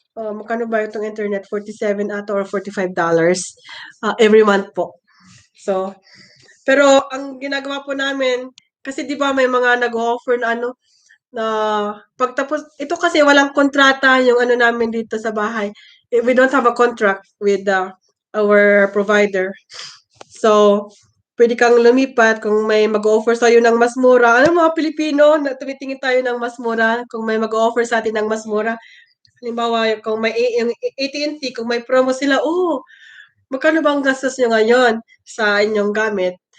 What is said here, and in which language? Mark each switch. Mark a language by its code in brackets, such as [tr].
[tl] Magkano ba itong internet? 47 ata or $45 every month po. So, pero ang ginagawa po namin, kasi di ba may mga nag-offer na na pagtapos, ito kasi walang kontrata yung namin dito sa bahay. [en] We don't have a contract with our provider. [tl] So, pwede kang lumipat kung may mag-offer sa'yo ng mas mura. Ano mga Pilipino, tumitingin tayo ng mas mura kung may mag-offer sa atin ng mas mura. Halimbawa, kung may yung AT&T, kung may promo sila, magkano ba ang gastos nyo ngayon sa inyong gamit?